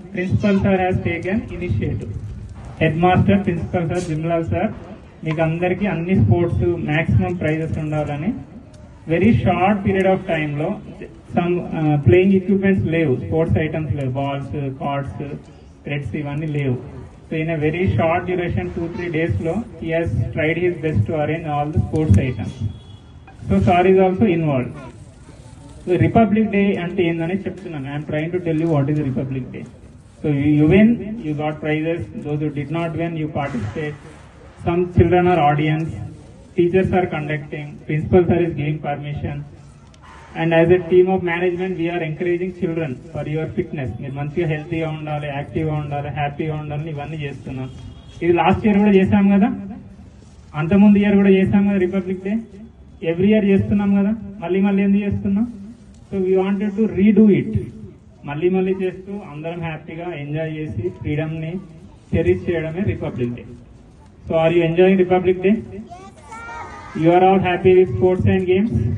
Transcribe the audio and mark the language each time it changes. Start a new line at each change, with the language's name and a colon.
English: Principal sir has taken initiative.
Telugu: Head master, principal sir, జిమ్లాల్ sir మీకు అందరికీ అన్ని sports maximum prizes ఉండాలని
English: very short period of time
Telugu: లో some playing equipments లేవు, sports items లేవు, balls, cards, threads ఇవన్నీ లేవు.
English: So in a very short duration 2-3 days లో he has tried his best to arrange all the sports items. So sir is also involved.
Telugu: So Republic Day అంటే ఏందని చెప్తున్నాను.
English: I am trying to tell you what is Republic Day. So you win, you got prizes. Those who did not win, you participate. Some children are audience. Teachers are conducting, principal sir is giving permission, and as a team of management we are encouraging children for your fitness.
Telugu: మీరు మంచిగా హెల్తీగా ఉండాలి, యాక్టివ్గా ఉండాలి, హ్యాపీగా ఉండాలి, ఇవన్నీ చేస్తున్నాం. ఇది లాస్ట్ ఇయర్ కూడా చేశాం కదా, అంతకుముందు ఇయర్ కూడా చేశాం కదా రిపబ్లిక్ డే. ఎవ్రీ ఇయర్ చేస్తున్నాం కదా, మళ్ళీ ఎందుకు చేస్తున్నాం?
English: So we wanted to redo it.
Telugu: మళ్ళీ చేస్తూ అందరం హ్యాపీగా ఎంజాయ్ చేసి ఫ్రీడమ్ ని చెరిష్ చేయడమే republic day.
English: So are you enjoying Republic Day? You are all happy with sports and games?